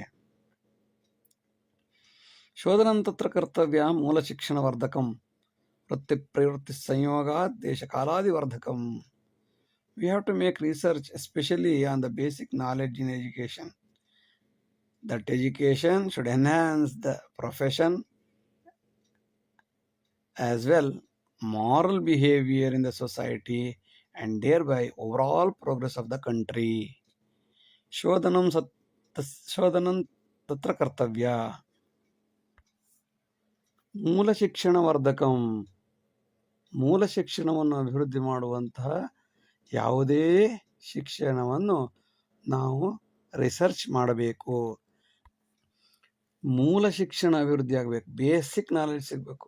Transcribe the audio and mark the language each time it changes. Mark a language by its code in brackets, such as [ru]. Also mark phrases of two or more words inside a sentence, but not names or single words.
[sa] ಶೋಧನಂ ತತ್ರ ಕರ್ತವ್ಯ ಮೂಲ ಶಿಕ್ಷಣ ವರ್ಧಕಂ ವೃತ್ತಿ ಪ್ರವೃತ್ತಿ ಸಂಯೋಗಾತ್ ದೇಶ ಕಾಲಾದಿವರ್ಧಕಂ. [en] We have to make research especially on the basic knowledge in education. That education should enhance the profession as well moral behavior in the society and thereby overall progress of the country. [sa] ಶೋಧನಂ ತತ್ರ ಕರ್ತವ್ಯ ಮೂಲ ಶಿಕ್ಷಣ ವರ್ಧಕಂ, [kn] ಮೂಲ ಶಿಕ್ಷಣವನ್ನು ಅಭಿವೃದ್ಧಿ ಮಾಡುವಂತಹ ಯಾವುದೇ ಶಿಕ್ಷಣವನ್ನು ನಾವು ರಿಸರ್ಚ್ ಮಾಡಬೇಕು. ಮೂಲ ಶಿಕ್ಷಣ ಅಭಿವೃದ್ಧಿ ಆಗಬೇಕು, [en] basic knowledge [kn] ಸಿಗಬೇಕು.